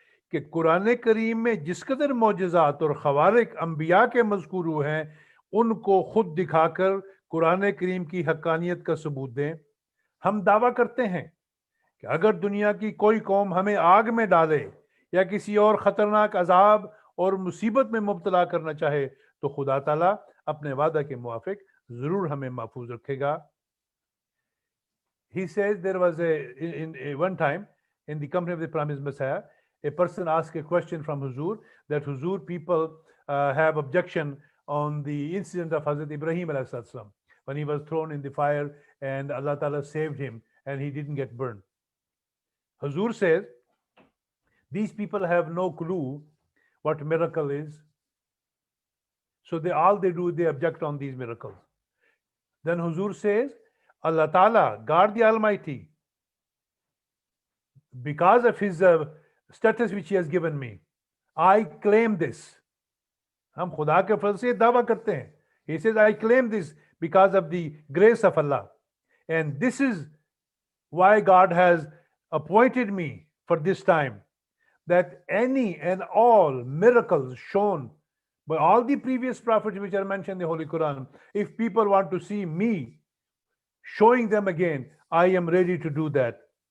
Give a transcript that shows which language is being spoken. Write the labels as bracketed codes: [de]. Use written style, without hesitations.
[ur] کہ قرآن کریم میں جس قدر معجزات اور خوارق انبیاء کے مذکور ہوئے ہیں ان کو خود دکھا کر قرآن کریم کی حقانیت کا ثبوت دیں. ہم دعویٰ کرتے ہیں کہ اگر دنیا کی کوئی قوم ہمیں آگ میں ڈالے یا کسی اور خطرناک عذاب اور مصیبت میں مبتلا کرنا چاہے تو خدا تعالیٰ اپنے وعدہ کے موافق ضرور ہمیں محفوظ رکھے گا. [en] He says there was one time in the company of the promised Messiah, a person asked a question from Huzur that Huzur, people have objection on the incident of Hazrat Ibrahim alayhi salam when he was thrown in the fire and Allah Ta'ala saved him and he didn't get burned. Huzur says, these people have no clue what miracle is. So all they do, they object on these miracles. Then Huzur says, Allah Ta'ala, God the Almighty, because of his status which he has given me, I claim this. [ur] ہم خدا کے فضل سے دعویٰ کرتے ہیں. [en] He says, I claim this because of the grace of Allah. And this is why God has appointed me for this time, that any and all miracles shown by all the previous prophets which are mentioned in the Holy Quran, if people want to see me showing them again, I am ready to do that.